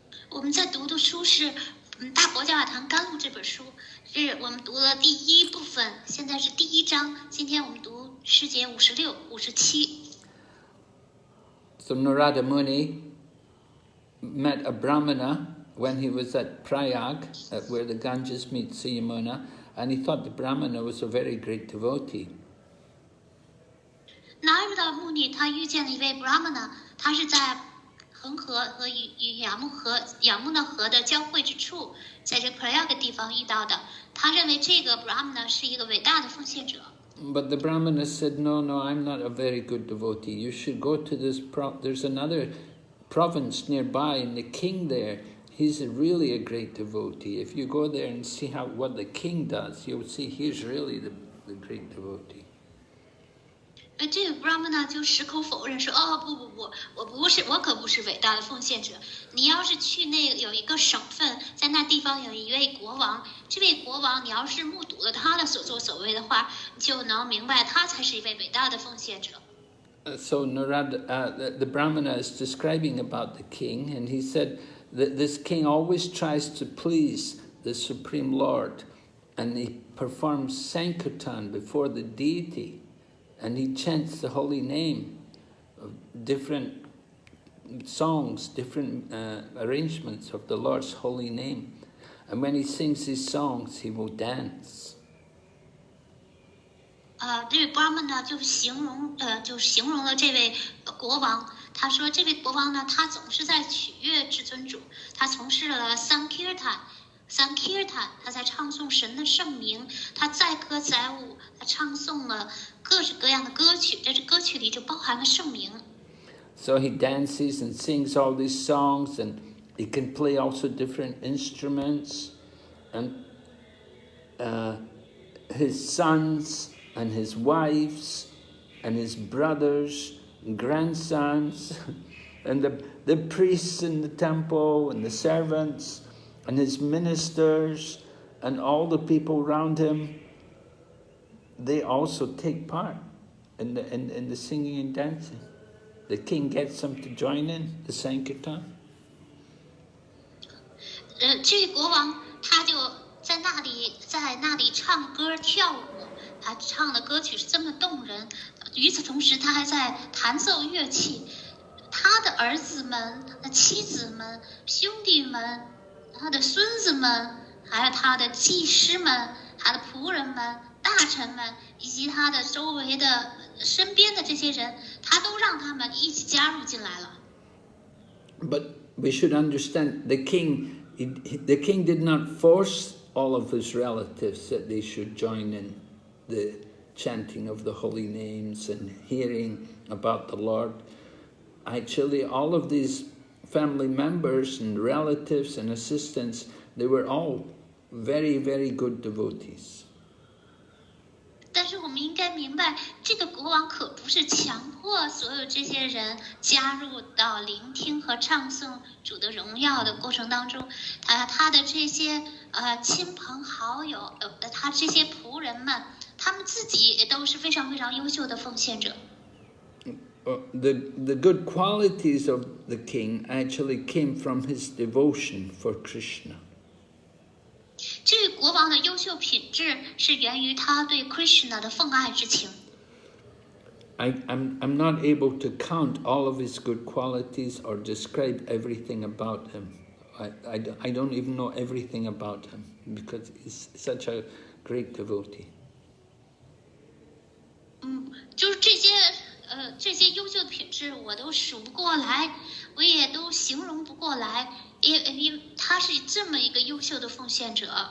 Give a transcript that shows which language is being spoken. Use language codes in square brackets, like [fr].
[zh] 我们在读的书是大伯教法堂甘露这本书，是我们读了第一部分，现在是第一章。今天我们读诗节56、57。 [en] So Narada Muni met a Brahmana when he was at Prayag, where the Ganges meets the Yamuna, and he thought the Brahmana was a very great devotee. [zh] 拿日的穆尼他遇见了一位 Brahmana， 他是在恒河和雅穆纳河的交汇之处，在这 Prayag 地方遇到的。他认为这个 Brahmana 是一个伟大的奉献者。 [en] But the Brahmana said, no, I'm not a very good devotee. You should go to this, there's another province nearby, and the king there, he's really a great devotee. If you go there and see what the king does, you'll see he's really the great devotee. [zh] 这个 Brahmana 就矢口否认说，不，我可不是伟大的奉献者。你要是去那个有一个省份，在那地方有一位国王，这位国王你要是目睹了他的所作所为的话，你就能明白他才是一位伟大的奉献者。 [en] So Narada, the Brahmana is describing about the king, and he said that this king always tries to please the Supreme Lord, and he performs Sankirtan before the deity, and he chants the holy name of different songs, different arrangements of the Lord's holy name. And when he sings these songs, he will dance. [zh] 这位 Brahman 呢，就形容了这位国王。他说，这位国王呢，他总是在取悦至尊主，他从事了 Sankirtan， 他在唱诵神的圣名，他载歌载舞，他唱诵了各式各样的歌曲，在这歌曲里就包含了圣名。 [en] So he dances and sings all these songs, and he can play also different instruments, and his sons and his wives and his brothers and grandsons and the priests in the temple and the servants and his ministers and all the people around him, they also take part in the singing and dancing. The king gets them to join in the Sankirtan. [zh] 这位国王他就在那里唱歌跳舞，他唱的歌曲是这么动人。与此同时，他还在弹奏乐器。他的儿子们、他的妻子们、兄弟们、他的孙子们，还有他的祭司们、他的仆人们、大臣们，以及他的周围的身边的这些人，他都让他们一起加入进来了。 [en] But we should understand the king did not force all of his relatives that they should join in the chanting of the holy names and hearing about the Lord. Actually, all of these family members and relatives and assistants, they were all very, very good devotees. [zh] 但是我们应该明白，这个国王可不是强迫所有这些人加入到聆听和唱诵主的荣耀的过程当中。他的这些亲朋好友，他这些仆人们，他们自自己也都是非常非常优秀的奉献者。 [en] The good qualities of the king actually came from his devotion for Krishna. [zh] 这位国王的优秀品质是源于他对 Krishna 的奉爱之情。 [en] I'm not able to count all of his good qualities or describe everything about him. I don't even know everything about him because he's such a great devotee. [zh] 就是这些优秀的品质我都数不过来，我也都形容不过来，因为他是这么一个优秀的奉献者。